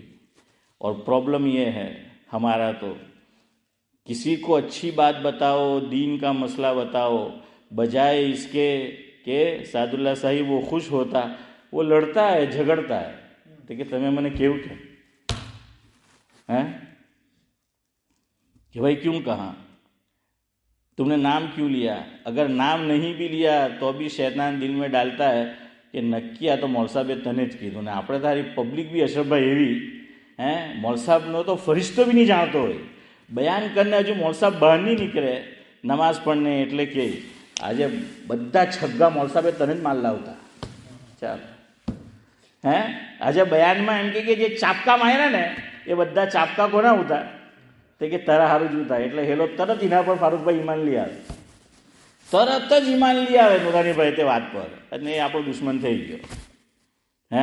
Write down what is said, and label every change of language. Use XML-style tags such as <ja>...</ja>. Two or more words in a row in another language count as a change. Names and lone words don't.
<ur>اور پرابلم یہ ہے ہمارا، تو کسی کو اچھی بات بتاؤ، دین کا مسئلہ بتاؤ، بجائے اس کے کہ سعد اللہ صاحب وہ خوش ہوتا، وہ لڑتا ہے، جھگڑتا ہے، دیکھیں تمہیں میں نے کیوں کیا کہ بھائی کیوں کہا، تم نے نام کیوں لیا؟ اگر نام نہیں بھی لیا تو بھی شیطان دل میں ڈالتا ہے کہ</ur> <gu>નકીયા તો મૌલ સાહેબ તને જ કીધું ને આપણે તારી પબ્લિક બી અશરફભાઈ એવી મોલ સાહેબનો તો ફરિશ્તો બી નહીં જાણતો હોય, બયાન કરીને હજુ મોલ સાહેબ બહાર નહીં નીકળે નમાઝ પઢને એટલે કે આજે બધા છગ્ગા મોલ સાહેબે તને જ માલ લાવતા, ચાલો આજે બયાનમાં એમ કે જે ચાપકા માર્યા ને એ બધા ચાપકા કોના ઉતા તે કે તારા હારું જ ઉતા, એટલે હેલો તરત એના પર ફારૂકભાઈ ઈમાન લઈ આવે, તરત જ ઈમાન લઈ આવે નુરાનીભાઈ તે વાત પર, અને એ આપણો દુશ્મન થઈ ગયો।</gu>